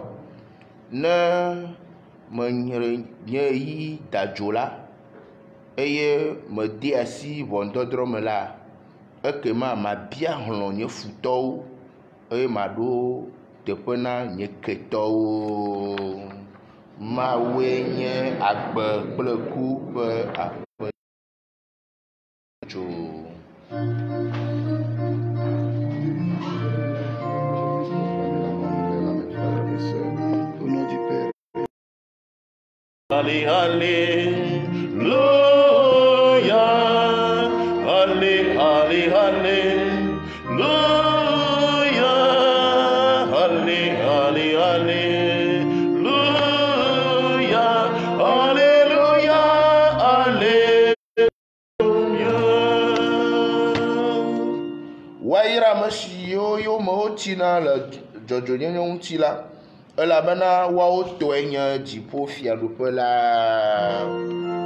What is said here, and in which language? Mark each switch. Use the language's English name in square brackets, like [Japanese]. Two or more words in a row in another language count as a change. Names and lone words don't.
[Ewe] Ne menye yi dadzo la eye mede asi ʋɔnudɔdrɔ̃ me la, ekema mabia hlɔ̃ nye futɔwo eye maɖo teƒe na nye ketɔwo. Mawoe nye agbe kple ku ƒe Aƒetɔ. [French] Allez, alléluia, allez, allez, alléluia, allez, allez, alléluia, alléluia, alléluia. [Ewe] Wayra ame siwo yome wotina le dzɔdzɔnyenye ŋuti la, elabena woawo tɔe nye dziƒofiaɖuƒe la.